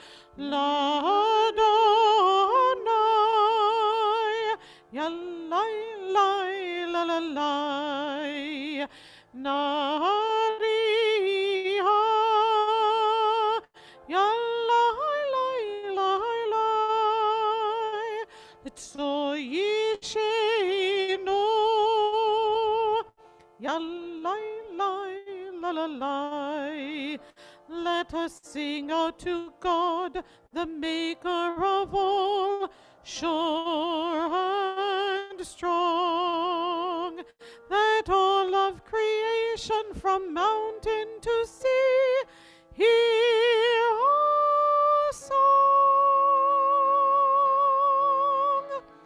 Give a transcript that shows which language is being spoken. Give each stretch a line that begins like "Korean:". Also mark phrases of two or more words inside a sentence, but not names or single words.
Hebrew: לַאדֹנָי, יָה לַאי לַאי לָה לָה לַאי, נָרִיעָה, יָה לַאי לַאי לַאי לַאי, צוּר יִשְׁעֵנוּ, יָה לַאי לַאי לָה לָה לַאי.
English: Let us sing out to God, the maker of all, sure and strong, that all of creation from mountain to sea hear our song.